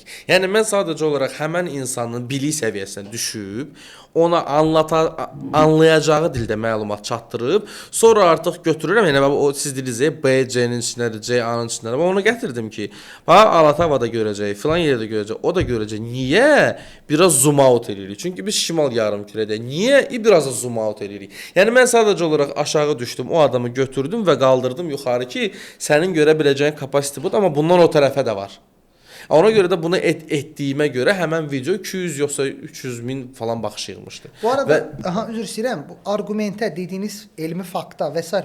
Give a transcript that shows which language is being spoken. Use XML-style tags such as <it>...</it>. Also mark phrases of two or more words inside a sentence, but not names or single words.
<az>Yəni mən sadəcə olaraq həmin insanın bilik səviyyəsinə düşüb, ona anlayacağı dildə məlumat çatdırıb, sonra artıq götürürəm. Yəni o siz dediniz, B, C-nin içindədir, C, A-nın içindədir. Onu gətirdim ki, bax Alatava da görəcək, filan yerdə görəcək, o da görəcək. Niyə? Biraz</az> <en>zoom out</en> <az>edirik. Çünki biz şimal yarımkürədəyik. Niyə? Biraz da</az> <en>zoom out</en> <az>edirik. Yəni mən sadəcə olaraq aşağı düşdüm, o adamı götürdüm və qaldırdım yuxarı ki, sənin görə biləcəyin kapasite budur, amma bundan o tərəfə də var. Ona görə də bunu etdiyimə görə həmən video 200 yoxsa 300 min falan baxış yığmışdı. Bu arada, üzr istəyirəm, bu argumentə dediyiniz elmi fakta və s.</az>